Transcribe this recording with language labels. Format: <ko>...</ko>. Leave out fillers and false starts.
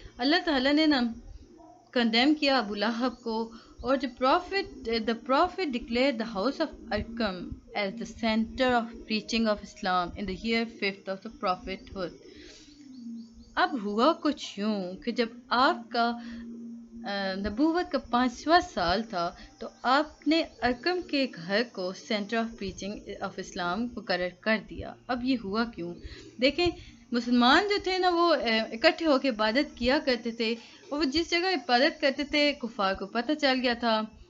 <ur>اللہ تعالیٰ نے نا کنڈیم کیا ابو لہب کو. اور جو</ur> <en>the prophet declared the house of Arqam as the center of preaching of Islam in the year 5th of the prophethood.</en> <ur>اب ہوا کچھ یوں کہ جب آپ کا نبوت کا 5واں سال تھا تو آپ نے ارکم کے گھر کو سینٹر آف پریچنگ آف اسلام مقرر کر دیا. اب یہ ہوا کیوں؟ دیکھیں، مسلمان جو تھے نا وہ اکٹھے ہو کے عبادت کیا کرتے تھے، اور وہ جس جگہ عبادت کرتے تھے کفار کو پتہ چل گیا تھا.</ur>